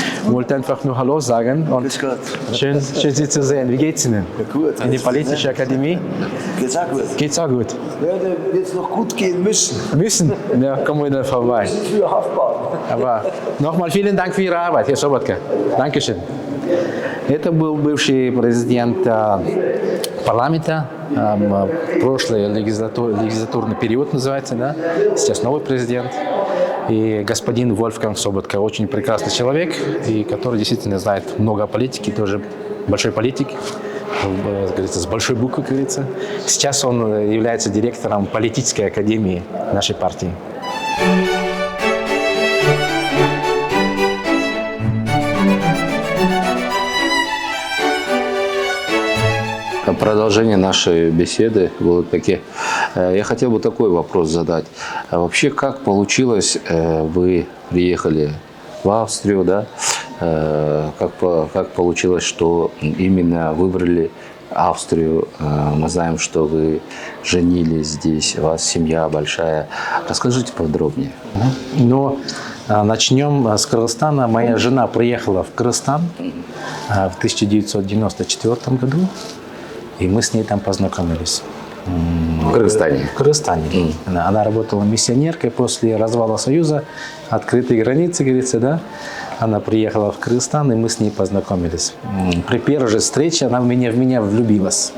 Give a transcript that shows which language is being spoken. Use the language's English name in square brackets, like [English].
[German] Wollte einfach nur Hallo sagen und schön Sie zu sehen. Wie geht's Ihnen? Gut. In die Politische Akademie? Geht's auch gut. Geht's auch gut. Ja, da wird es noch gut gehen müssen. Müssen? Ja, kommen wir dann vorbei. Für Haftbahn. Aber nochmal vielen Dank für Ihre Arbeit, Herr Sobotka. Dankeschön. [Russian] Это был бывший президент парламента, прошлый легислатурный период называется, да? Сейчас новый президент. И господин Вольфганг Соботка очень прекрасный человек, и который действительно знает много о политике, тоже большой политик, говорится, с большой буквы, как говорится. Сейчас он является директором политической академии нашей партии. Продолжение нашей беседы будут такие. Я хотел бы такой вопрос задать. А вообще, как получилось, вы приехали в Австрию, да? Как получилось, что именно выбрали Австрию? Мы знаем, что вы женились здесь, у вас семья большая. Расскажите подробнее. Но начнем с Кыргызстана. Моя жена приехала в Кыргызстан в 1994 году. И мы с ней там познакомились. В Кыргызстане? В Кыргызстане. Она работала миссионеркой после развала Союза, открытые границы, говорится, да. Она приехала в Кыргызстан, и мы с ней познакомились. При первой же встрече она в меня влюбилась.